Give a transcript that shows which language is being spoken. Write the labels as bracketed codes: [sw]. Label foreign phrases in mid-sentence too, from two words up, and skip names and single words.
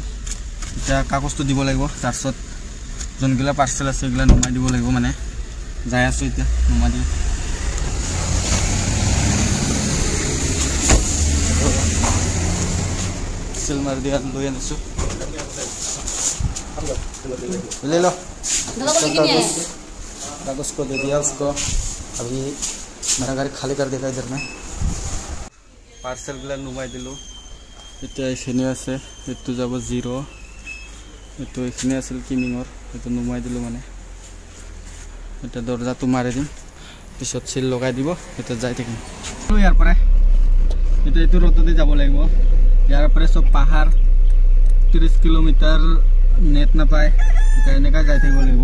[as] এতিয়া কাগজটো দিব লাগিব, তাৰপিছত যোনগিলা পাৰ্চেল আছে সেইগিলা নমাই দিব লাগিব মানে। যাই আছোঁ এতিয়া, নমাই দিওঁ। চিল মাৰি দিয়া লৈ আনিছোঁ। [hi] ले लो कागज को दे दिया उसको। अभी मेरा गाड़ी खाली कर देगा इधर में। [as] পাৰ্চেল গিলা নুমাই দিলোঁ এতিয়া এইখিনি আছে, এইটো যাব 0, এইটো এইখিনি আছিল কিমিঙৰ, এইটো নুমাই দিলোঁ মানে। এতিয়া দৰ্জাটো মাৰি দিম, পিছত চিল লগাই দিব, এতিয়া যাই থাকিম ইয়াৰ পৰাই। এতিয়া এইটো ৰ'দতে যাব লাগিব, ইয়াৰ পৰাই চব পাহাৰ, 30 কিলোমিটাৰ নেট নাপায়, এতিয়া এনেকৈ যাই থাকিব লাগিব।